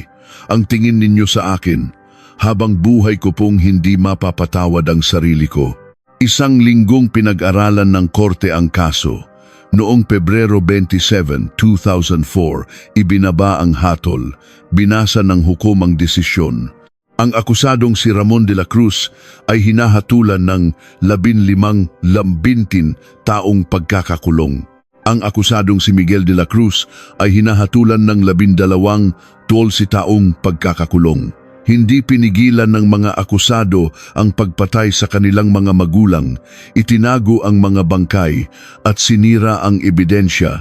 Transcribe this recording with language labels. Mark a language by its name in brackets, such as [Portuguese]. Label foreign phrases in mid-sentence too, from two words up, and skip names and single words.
[Filipino] Ang tingin ninyo sa akin, habang buhay ko pong hindi mapapatawad ang sarili ko." Isang linggong pinag-aralan ng korte ang kaso. Noong Pebrero 27, 2004, ibinaba ang hatol. Binasa ng hukom ang desisyon. Ang akusadong si Ramon de la Cruz ay hinahatulan ng 15 taong pagkakakulong. Ang akusadong si Miguel de la Cruz ay hinahatulan ng 12 taong pagkakakulong. Hindi pinigilan ng mga akusado ang pagpatay sa kanilang mga magulang, itinago ang mga bangkay at sinira ang ebidensya.